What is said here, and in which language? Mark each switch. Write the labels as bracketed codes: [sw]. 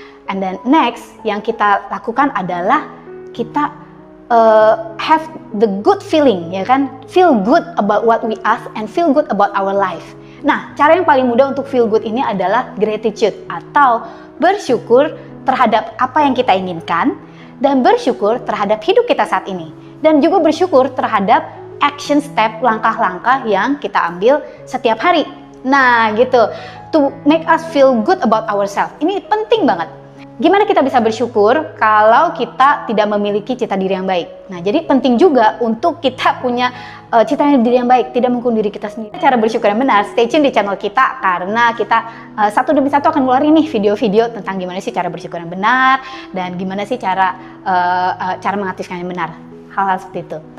[en] And then next [id] yang kita lakukan adalah kita [en] have the good feeling, [id] ya kan? [en] Feel good about what we ask and feel good about our life. [id] Nah, cara yang paling mudah untuk feel good ini adalah gratitude atau bersyukur terhadap apa yang kita inginkan dan bersyukur terhadap hidup kita saat ini dan juga bersyukur terhadap [en] action step, [id] langkah-langkah yang kita ambil setiap hari. Nah, gitu. [en] To make us feel good about ourselves. [id] Ini penting banget. Gimana kita bisa bersyukur kalau kita tidak memiliki cita diri yang baik? Nah, jadi penting juga untuk kita punya cita diri yang baik, tidak menghukum diri kita sendiri. Cara bersyukur yang benar, [en] stay tune [id] di channel kita karena kita satu demi satu akan ngeluarin nih video-video tentang gimana sih cara bersyukur yang benar dan gimana sih cara mengaktifkan yang benar. Hal-hal seperti itu.